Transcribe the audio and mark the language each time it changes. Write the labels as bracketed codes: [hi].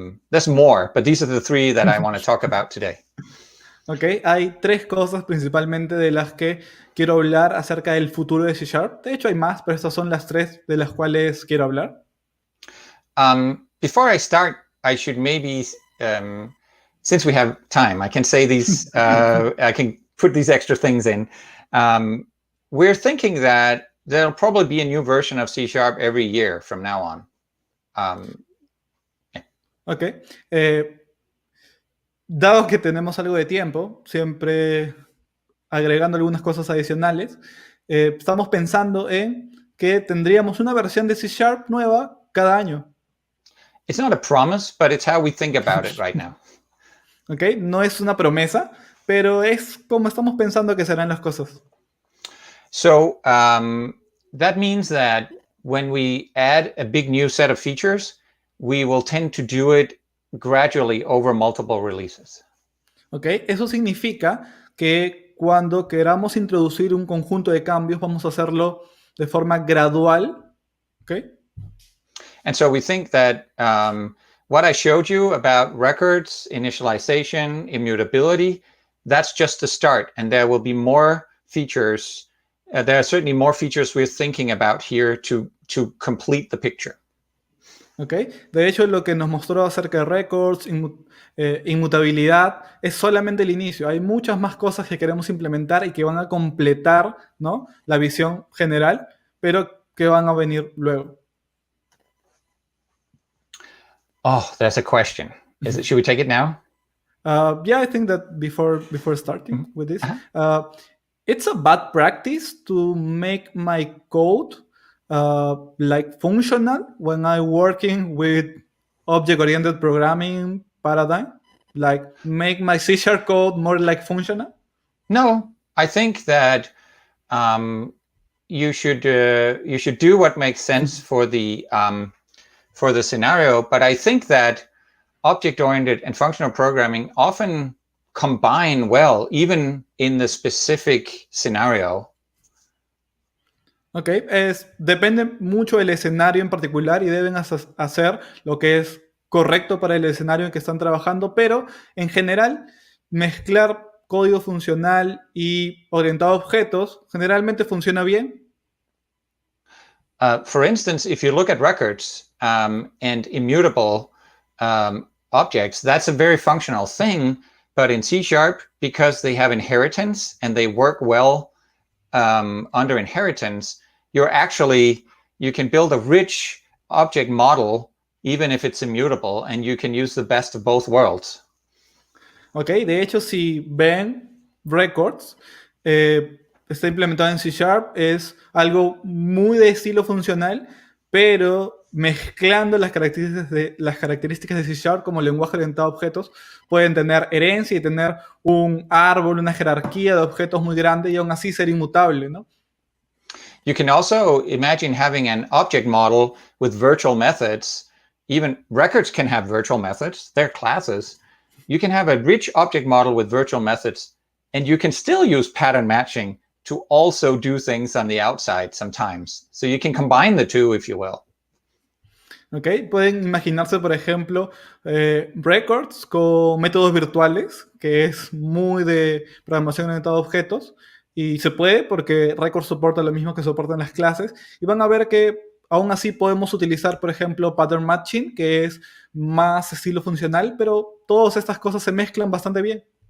[en] There's more, but these are the 3 that I want to talk about today. [es] Ok, hay 3 cosas principalmente de las que quiero hablar acerca del futuro de C#. De hecho, hay más, pero estas son las 3 de las cuales quiero hablar. [en] Before I start, I should maybe, since we have time, I can say these, I can put these extra things in. We're thinking that there'll probably be a new version of C# every year from now on. Yeah. Ok. [es] Dado que tenemos algo de tiempo, siempre agregando algunas cosas adicionales, estamos pensando en que tendríamos una versión de C# nueva cada año. [en] It's not a promise, but it's how we think about it right now. [es] Ok, no es una promesa, pero es como estamos pensando que serán las cosas. [en] So that means that when we add a big new set of features, we will tend to do it gradually over multiple releases. [es] Ok, eso significa que cuando queramos introducir un conjunto de cambios, vamos a hacerlo de forma gradual. Ok. [en] And so we think that what I showed you about records, initialization, immutability, that's just the start. And there will be more features. There are certainly more features we're thinking about here to complete the picture. Okay. [es] De hecho, lo que nos mostró acerca de records, inmutabilidad, es solamente el inicio. Hay muchas más cosas que queremos implementar y que van a completar, ¿no?, la visión general, pero que van a venir luego. [en] Oh, there's a question. Should we take it now? Yeah, I think that before starting with this, it's a bad practice to make my code like functional when I'm working with object-oriented programming paradigm, like make my C# code more like functional. No, I think that you should do what makes sense for the scenario. But I think that object-oriented and functional programming often combine well, even in the specific scenario. [es] Ok, depende mucho del escenario en particular y deben hacer lo que es correcto para el escenario en que están trabajando, pero en general mezclar código funcional y orientado a objetos generalmente funciona bien. [en] For instance, if you look at records and immutable objects, that's a very functional thing, but in C#, because they have inheritance and they work well under inheritance, you can build a rich object model even if it's immutable, and you can use the best of both worlds. [es] Ok, de hecho, si ven records, está implementado en C#, es algo muy de estilo funcional, pero mezclando las características de C# como lenguaje orientado a objetos, pueden tener herencia y tener un árbol, una jerarquía de objetos muy grande y aún así ser inmutable, ¿no? [en] You can also imagine having an object model with virtual methods. Even records can have virtual methods. They're classes. You can have a rich object model with virtual methods, and you can still use pattern matching to also do things on the outside sometimes. So you can combine the two, if you will. Okay. [es] Pueden imaginarse, por ejemplo, records con métodos virtuales, que es muy de programación orientada a objetos, y se puede porque records soporta lo mismo que soportan las clases, y van a ver que aún así podemos utilizar, por ejemplo, pattern matching, que es más estilo funcional, pero todas estas cosas se mezclan bastante bien.